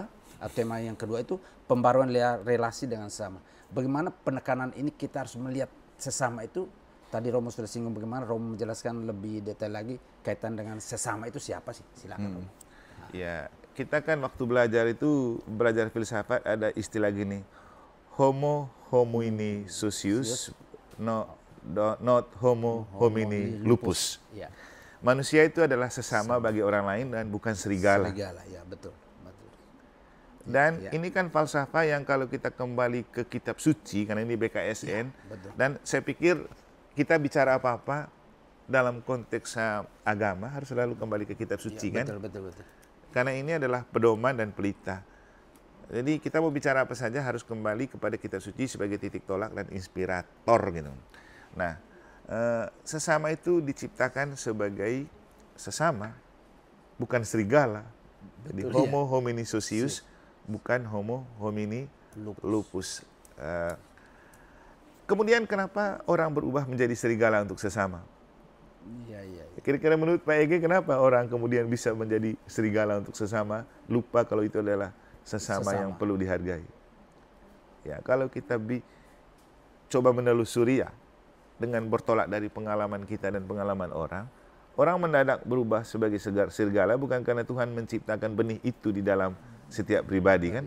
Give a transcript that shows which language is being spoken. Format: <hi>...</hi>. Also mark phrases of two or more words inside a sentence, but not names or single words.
<id>Tema yang kedua itu pembaruan relasi dengan sesama. Bagaimana penekanan ini kita harus melihat sesama itu. Tadi Romo sudah singgung bagaimana Romo menjelaskan lebih detail lagi kaitan dengan sesama itu siapa sih? Silakan Romo. Ya, kita kan waktu belajar filsafat ada istilah gini,</id> <la>homo homini socius, not homo homini lupus.</la> <id>Manusia itu adalah sesama bagi orang lain dan bukan serigala. Ya betul. Dan ini kan falsafah yang kalau kita kembali ke kitab suci, karena ini BKSN, dan saya pikir kita bicara apa-apa dalam konteks agama harus selalu kembali ke kitab suci kan? Betul. Karena ini adalah pedoman dan pelita. Jadi kita mau bicara apa saja harus kembali kepada kitab suci sebagai titik tolak dan inspirator gitu. Nah, sesama itu diciptakan sebagai sesama, bukan serigala. Jadi</id> <la>homo homini socius,</la> <id>bukan</id> <la>homo homini lupus.</la> <id>Kemudian kenapa orang berubah menjadi serigala untuk sesama? Kira-kira menurut Pak Ege kenapa orang kemudian bisa menjadi serigala untuk sesama, lupa kalau itu adalah sesama yang perlu dihargai? Ya, kalau kita coba menelusuri ya, dengan bertolak dari pengalaman kita dan pengalaman orang mendadak berubah sebagai serigala bukan karena Tuhan menciptakan benih itu di dalam setiap pribadi kan?</id>